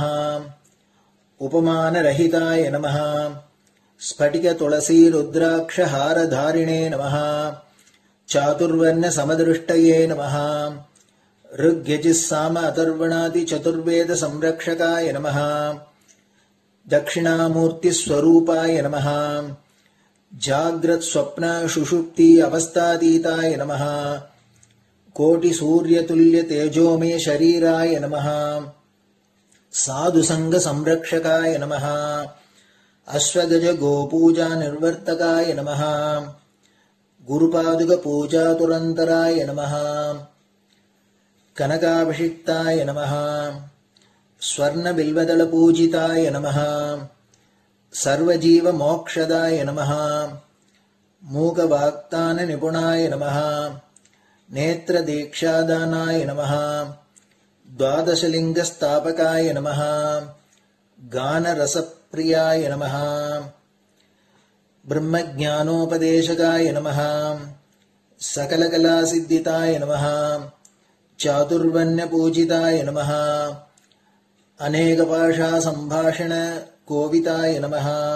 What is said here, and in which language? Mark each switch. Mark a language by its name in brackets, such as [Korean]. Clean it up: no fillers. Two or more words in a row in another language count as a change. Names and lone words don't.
[Sanskrit] उपमानरहिताय नमः। स्फटिक तुलसी रुद्राक्ष हारधारिणे नमः। चातुर्वर्ण समदृष्टये नमः। ऋग्यजुस्साम अथर्वणादि चतुर्वेद संरक्षकाय नमः। दक्षिणामूर्ति स्वरूपाय नमः जाग्रत् स्वप्न सुषुप्ति अवस्थातीताय नमः कोटि सूर्य तुल्य तेजोमय शरीराय नमः साधु सङ्ग संरक्षकाय नमः अश्वगज गोपूजा निर्वर्तकाय नमः गुरुपादुका पूजा धुरन्धराय नमः कनकाभिषिक्ताय नमः स्वर्ण बिल्वदल पूजिताय नमः सर्वजीव मोक्षदाय नमः मूकवाग्दान निपुणाय नमः नेत्र दीक्षादानाय नमः द्वादशलिंग स्थापकाय नमः गान रसप्रियाय नमः ब्रह्मज्ञानोपदेशकाय नमः सकलकलासिद्धिताय नमः चातुर्वण्यपूजिताय नमः अनेकभाषा संभाषण कोविताय नमः